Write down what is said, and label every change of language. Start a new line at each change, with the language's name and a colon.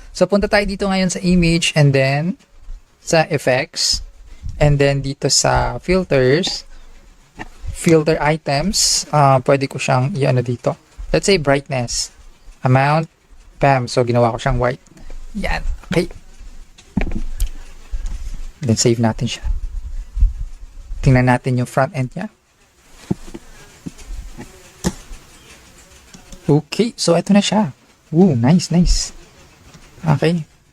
Filipino: So, punta tayo dito ngayon sa image, and then sa effects, and then dito sa filters, filter items, pwede ko siyang dito.
English: Let's say brightness, amount, bam.
Filipino: So, ginawa ko siyang white. Yan. Okay. Then, save natin siya. Tingnan natin yung front end niya. Okay, so ito na siya. Ooh, nice. Okay.